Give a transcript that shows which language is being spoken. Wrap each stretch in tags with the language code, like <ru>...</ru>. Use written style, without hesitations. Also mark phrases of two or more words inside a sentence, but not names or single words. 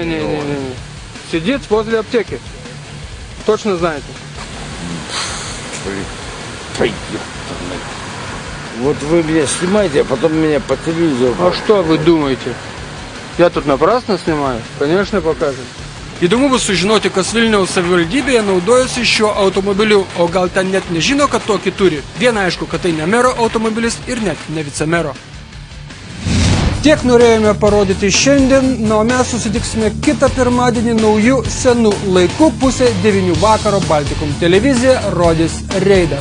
<ru>Не. Сидит возле аптеки. Точно знаете? Пойдем. Вот вы меня снимаете, а потом меня по телевизору. А что вы думаете? Я тут напрасно снимаю? Конечно, покажем.</ru> <lt>Įdomu bus sužinoti, kas Vilniaus savivaldybėje naudojasi šiuo automobiliu, o gal ten net nežino, kad tokį turi. Viena aišku, kad tai ne mero automobilis ir net ne vicemero. Tiek norėjome parodyti šiandien, na o mes susitiksime kitą pirmadienį naujų senų laikų, 8:30 vakaro Baltikum televizija rodys reidą.</lt>